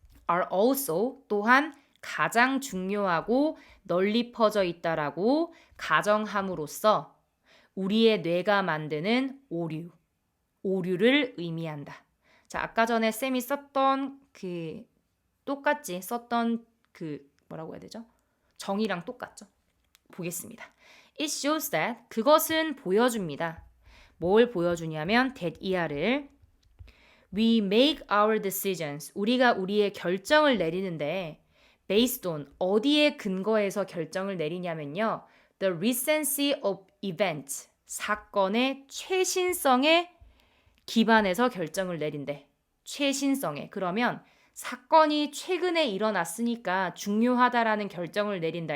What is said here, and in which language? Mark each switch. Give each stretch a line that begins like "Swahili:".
English: are also
Korean: 또한 가장 중요하고 널리 퍼져 있다라고 가정함으로써 우리의 뇌가 만드는 오류를 의미한다. 자, 아까 전에 쌤이 썼던 똑같이 썼던 뭐라고 해야 되죠? 정의랑 똑같죠? 보겠습니다.
English: It shows that
Korean: 그것은 보여줍니다. 뭘 보여주냐면
English: that
Korean: 이하를
English: We make our decisions.
Korean: 우리가 우리의 결정을 내리는데
English: based on
Korean: 어디에 근거해서 결정을 내리냐면요.
English: The recency of events.
Korean: 사건의 최신성에 기반해서 결정을 내린대. 최신성에. 그러면 사건이 최근에 일어났으니까 중요하다라는 결정을 내린다.